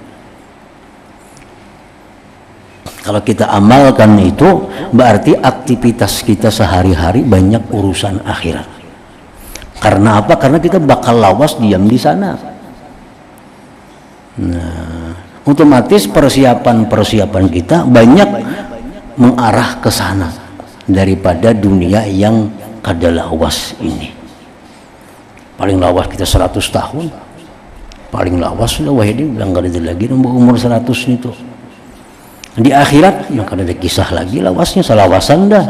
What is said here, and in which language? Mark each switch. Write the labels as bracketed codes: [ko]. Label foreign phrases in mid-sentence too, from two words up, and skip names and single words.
[id] Kalau kita amalkan itu, berarti aktivitas kita sehari-hari banyak urusan akhirat. Karena apa? [bjn] Karena kita bakal lawas diam di sana. Nah, otomatis persiapan kita banyak mengarah ke sana daripada dunia yang kada lawas ini. Paling lawas kita 100 tahun. Paling lawas sudah wahidi bilang kada ada lagi umur 100 itu. Di akhirat nah kada ada kisah lagi lawasnya, salawasan dah.